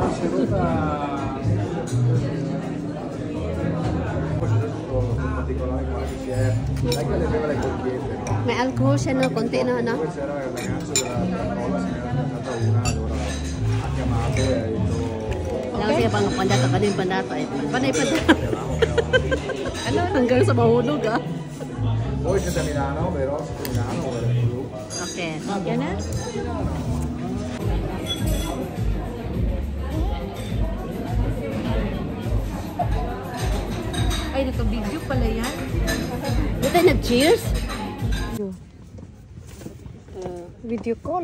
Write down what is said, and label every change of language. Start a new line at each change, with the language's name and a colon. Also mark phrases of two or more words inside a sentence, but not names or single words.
Filipino: May alcohol siya no, konti na ano. Kasi pang pandata ka din pandata eh. Panay pandata. Ano hanggang sa mahulog ah.
Italian: Voi siete a Milano, vero? Siete a Milano o più?
Filipino: Okay. Yan na. Ay, naka-video pala yan. Di tayo nag-cheers?
English: Video call.